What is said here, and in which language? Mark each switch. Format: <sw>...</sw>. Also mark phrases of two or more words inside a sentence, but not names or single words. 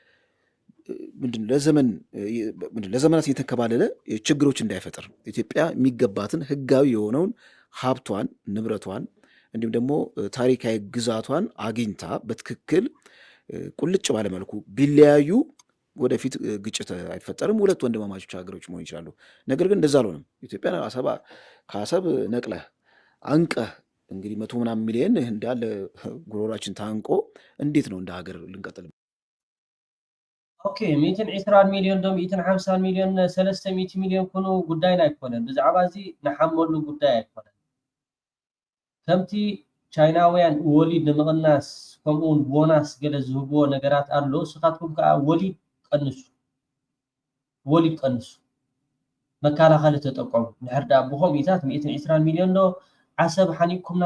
<am>ለዘመናት እየተንከባለለ ችግሮች እንዳይፈጠር ኢትዮጵያ የሚገባትን ህጋዊ የሆነውን ሀብቷን፣ ንብረቷን እንዲሁም ደግሞ ታሪካዊ ግዛቷን አግኝታ በትክክል ቁልጭ ባለመልኩ ቢለያዩ ወደፊት ግጭት አይፈጠርም። ሁለት ወንድማማቾች ሀገሮች መሆን ይችላሉ። ነገር ግን እንደዛ አልሆነም። ኢትዮጵያ ከአሰብ ነቅለህ አንቀህ እንግዲህ 100 ምናምን ሚሊዮን እንዳለ ጉሮራችን ታንቆ እንዴት ነው እንደ ሀገር ልንቀጥል?</am> <ti>ኦኬ 120 ሚሊዮን ዶ 150 ሚሊዮን 300 ሚሊዮን ኮኑ ጉዳይና አይኮነን ብዛዕባ እዚ ንሓመሉ ጉዳይ አይኮነን። ከምቲ ቻይናውያን ወሊድ ንምቕናስ ከምኡውን ቦናስ ገለ ዝህብዎ ነገራት ኣሎ። ስኻትኩም ከዓ ወሊድ ቀንሱ መከላኸሊ ተጠቀሙ። ድሕር ዳ ብኮሚታት 120 ሚሊዮን ዶ ዓሰብ ሓኒቅኩምና</ti>